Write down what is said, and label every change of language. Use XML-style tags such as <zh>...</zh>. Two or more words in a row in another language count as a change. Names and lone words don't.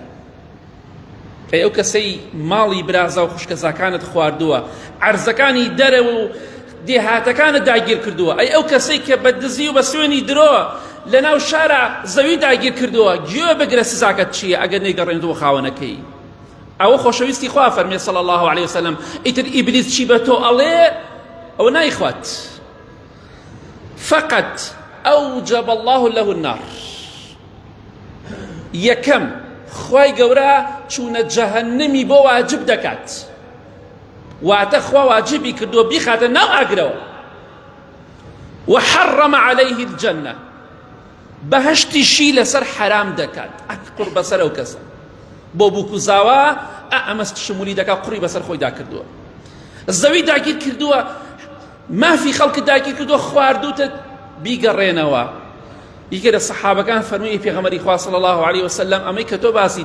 <ckb>ئەو کەسەی ماڵی برازا و خوشکەزاکانت خواردووە، عەرزەکانی دەرەوە و دێهاتەکانت داگیر کردووە، ئەو کەسەی کە بە دزی و بە سوێنی درۆ لە ناو شارە زەوی داگیر کردووە، گوێ بگرە سزاکەت چییە ئەگەر نەیگەڕێنەوە خاوەنەکەی. ئەوە خۆشەویستی خوا فەرمێ</ckb> <ar>صلی الله علیه وسلم،</ar> <ckb>ئیتر ئیبلیس چی بە تۆ ئەڵێ ئەو نایخوات،</ckb> <ar>فقط ئەوجەب الله له النار.</ar> <ckb>یەکەم خوای گەورە چوونە جەهەنەمی بۆ واجب دەکات، واتە خوا واجبی کردووە بیخاتە ناو ئاگرەوە.</ckb> <ar>وحرم عليه الجنة،</ar> <ckb>بەهەشتیشی لەسەر حرام دەکات، قوڕ بەسەر ئەو کەسە بۆ بووکوزاوە، ئەمە شمولی دەکات، قوڕی بەسەر خۆی داکردووە، زەوی داگیر کردووە، مافی خەڵکت داگیر کردووە، خواردووتە بیگەڕێنەوە. یەکێ لە سەحابەکان فەرمووی پێغەمبەری خوا</ckb> <ar>صلی الله علیه وسلم،</ar> <ckb>ئەمەی کە تۆ باسی</ckb>